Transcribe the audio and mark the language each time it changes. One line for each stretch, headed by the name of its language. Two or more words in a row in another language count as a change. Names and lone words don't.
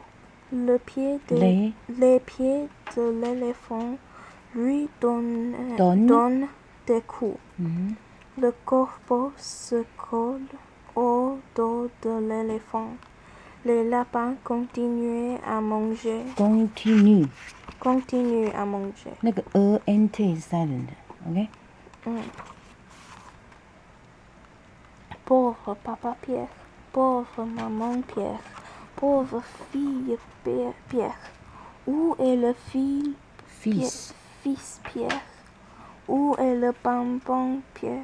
French: Les pieds de l'éléphant lui donnent des coups. Le corbeau se colle au dos de l'éléphant. Les lapins continuent à manger. Continue à manger.
Chinese: 那个
English: nt is silent, OK?
French: Pauvre Papa Pierre, pauvre Maman Pierre, pauvre fille Pierre. Où est le Fils. fils Pierre? Où est le bonbon Pierre?